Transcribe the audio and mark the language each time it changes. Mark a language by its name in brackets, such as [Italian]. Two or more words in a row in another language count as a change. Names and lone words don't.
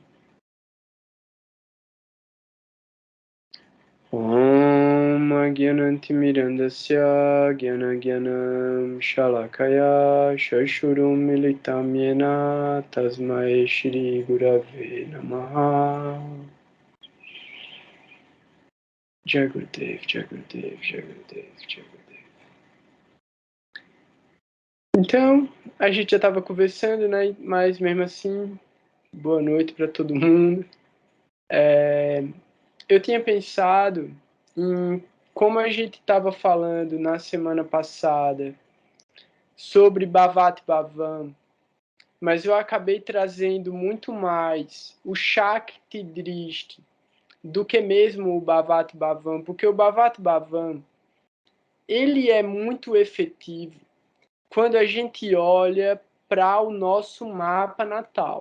[Sanskrit] Om Agyanantimirandasya Gyanagyanam Shalakaya Shashurum Militam Yena Tasmai Shri Gurave Namaha. Jagurudev, Jagurudev, Jagurudev, Jagurudev. [Portuguese] Então, a gente já estava conversando, né? Mas mesmo assim, boa noite para todo mundo. Eu tinha pensado em como a gente estava falando na semana passada sobre Bhavat Bhavam, mas eu acabei trazendo muito mais o Shakti Drishti do que mesmo o Bhavat Bhavam, porque o Bhavat Bhavam ele é muito efetivo quando a gente olha para o nosso mapa natal.